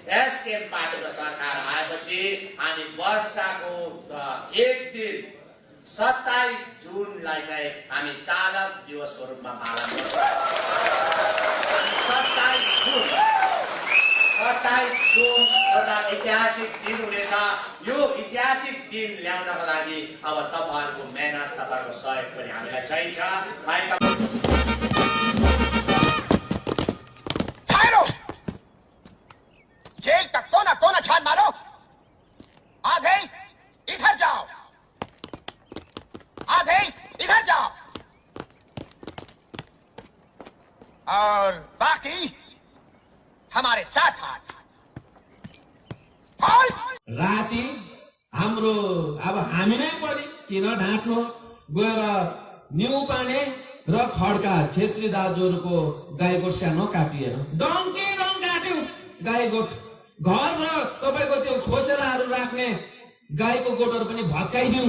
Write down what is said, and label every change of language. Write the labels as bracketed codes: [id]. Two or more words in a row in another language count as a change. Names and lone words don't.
[ne] एसकेएम पार्टीको सरकार आएपछि हामी वर्षको एक दिन 27 जुनलाई चाहिँ हामी चालक दिवसको रूपमा पालन गर्छौँ। 27 जुन एउटा ऐतिहासिक दिन हुनेछ। यो ऐतिहासिक दिन ल्याउनको लागि अब तपाईहरुको मेहनत, तपाईहरुको सहयोग पनि हामीलाई चाहिन्छ। [hi] जेल का कोना कोना छान मारो। आधे इधर जाओ, आधे इधर जाओ, और बाकी हमारे साथ हाथ। [ne] राति हाम्रो अब हामी नै पनि किन ढाँट्नु, गएर न्यू पाने र खड्का छेत्री दाजुहरूको गाईको सानो काटिएन, डङ्की रङ काट्यो गाईको घर र तपाईको त्यो खोसेलाहरू राख्ने गाईको गोठहरू पनि भत्काइदिउँ।